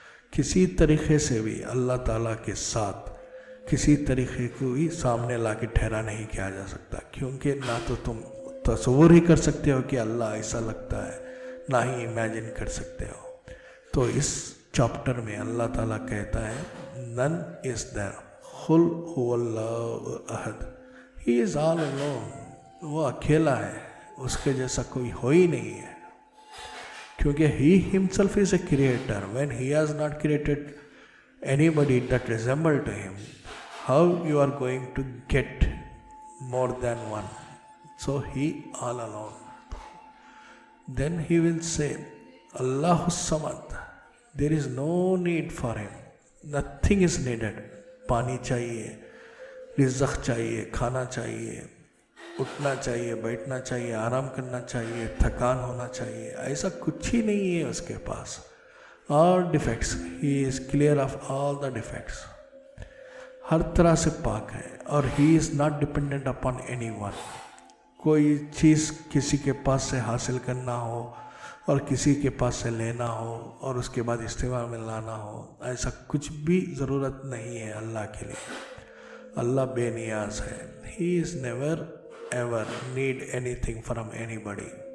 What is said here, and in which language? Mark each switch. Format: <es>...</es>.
<ur>کسی طریقے سے بھی اللہ تعالیٰ کے ساتھ کسی طریقے کو بھی سامنے لا کے ٹھہرا نہیں کیا جا سکتا، کیونکہ نہ تو تم تصور ہی کر سکتے ہو کہ اللہ ایسا لگتا ہے، نہ ہی امیجن کر سکتے ہو۔ تو اس چیپٹر میں اللہ تعالیٰ کہتا ہے</ur> <en>none is there.</en> <ar>Qul huwallahu ahad.</ar> <en>He is all alone.</en> <ur>وہ اکیلا ہے, اس کے جیسا کوئی ہو ہی نہیں ہے, کیونکہ</ur> <en>he himself is a creator. When he has not created anybody that resemble to him, how you are going to get more than one? So he all alone. Then he will say,</en> <ar>Allahu Samad.</ar> <en>There is no need for him. Nothing is needed.</en> <ur>پانی چاہیے, رزق چاہیے, کھانا چاہیے, اٹھنا چاہیے, بیٹھنا چاہیے, آرام کرنا چاہیے, تھکان ہونا چاہیے, ایسا کچھ ہی نہیں ہے اس کے پاس.</ur> <en>All defects. He is clear of all the defects.</en> <ur>ہر طرح سے پاک ہے, اور</ur> <en>he is not dependent upon anyone.</en> <ur>کوئی چیز کسی کے پاس سے حاصل کرنا ہو اور کسی کے پاس سے لینا ہو اور اس کے بعد استعمال میں لانا ہو, ایسا کچھ بھی ضرورت نہیں ہے اللہ کے لیے. اللہ بے نیاز ہے.</ur> <en>He is never ever need anything from anybody.</en>